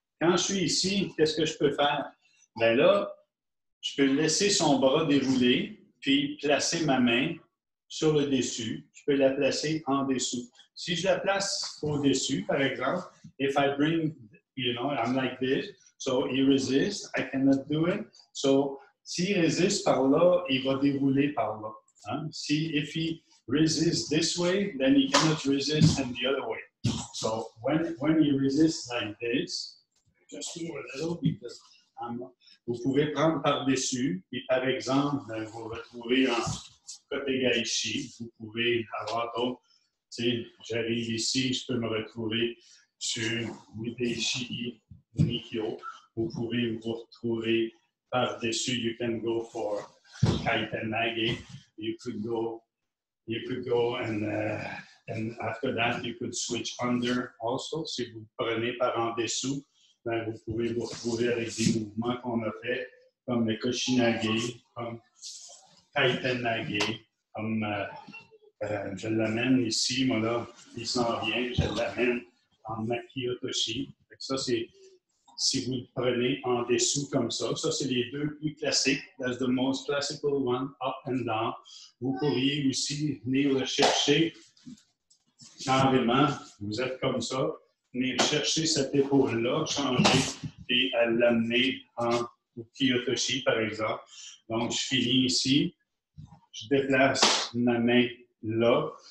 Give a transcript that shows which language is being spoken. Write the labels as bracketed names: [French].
[French] Quand je suis ici, qu'est-ce que je peux faire? Ben là, je peux laisser son bras dérouler, puis placer ma main sur le dessus. Je peux la placer en dessous. Si je la place au-dessus, par exemple, [English] if I bring, I'm like this, so he resists, I cannot do it. [French] So, s'il résiste par là, il va dérouler par là. Hein? [English] If he resists this way, then he cannot resist in the other way. So, when he resists like this, just move a little because [French] Vous pouvez prendre par-dessus, et par exemple, vous retrouvez en Kotegaishi, vous pouvez avoir d'autres. Tu sais, j'arrive ici, je peux me retrouver sur Miteishi Nikyo. Vous pouvez vous retrouver par-dessus. [English] You can go for Kaiten Nage. You could go and after that, you could switch under also. [French] Si vous prenez par en dessous, ben, vous pouvez vous retrouver avec des mouvements qu'on a fait, comme le Koshinage, comme Kaiten Nage, comme je l'amène ici, moi là, il s'en vient, je l'amène en Maki Otoshi. Ça, c'est si vous le prenez en dessous comme ça. Ça, c'est les deux plus classiques. [English] That's the most classical one, up and down. [French] Vous pourriez aussi venir le chercher carrément. Vous êtes comme ça. Venir chercher cette épaule-là, changer et l'amener en Uki-Otoshi, par exemple. Donc, je finis ici. Je déplace ma main là.